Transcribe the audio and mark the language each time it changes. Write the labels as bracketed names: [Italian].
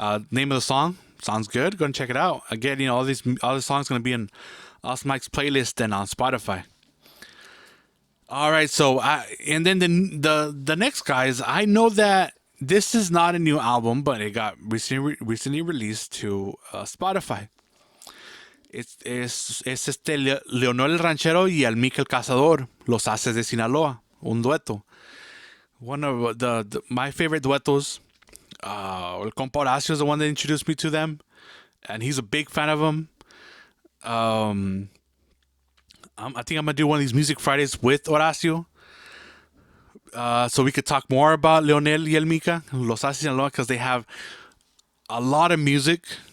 [English] Name of the song sounds good. Go and check it out. Again, all the songs gonna be in Us Mike's playlist and on Spotify. All right, so and then the next guys, I know that this is not a new album, but it got recently released to Spotify. [Spanish] Es Leonel el Ranchero y Almica el Cazador, Los Haces de Sinaloa, un dueto. [English] One of my favorite duetos. [Spanish] El compa [English] Horacio is the one that introduced me to them, and he's a big fan of them. I think I'm gonna do one of these music Fridays with Horacio, so we could talk more about Leonel y Almica, Los Haces de Sinaloa, because they have a lot of music,